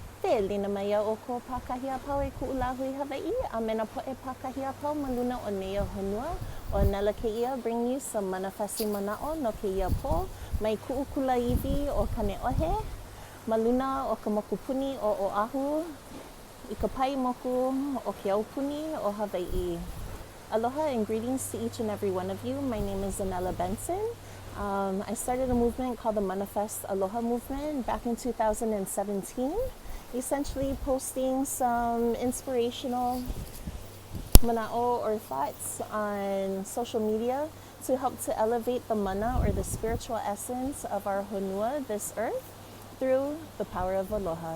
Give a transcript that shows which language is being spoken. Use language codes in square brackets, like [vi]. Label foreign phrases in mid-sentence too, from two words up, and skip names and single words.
[haw] He, lina mai o ko pākahia pau e ku'ulahui Hawaii, a mena po'e pākahia pau ma luna o neia honua. O Anela keia [en] bring you some [haw] MANAfest mana'o no keia po, mai ku'ukulaiwi o Kane'ohe, ma luna o ka mokupuni o Oahu, I ka pai moku o ke aupuni o Hawaii. [en] Aloha and greetings to each and every one of you. My name is Anela Benson. I started a movement called the MANAfest Aloha movement back in 2017, essentially posting some inspirational mana'o or thoughts on social media to help to elevate the mana or the spiritual essence of our Honua, this earth, through the power of aloha.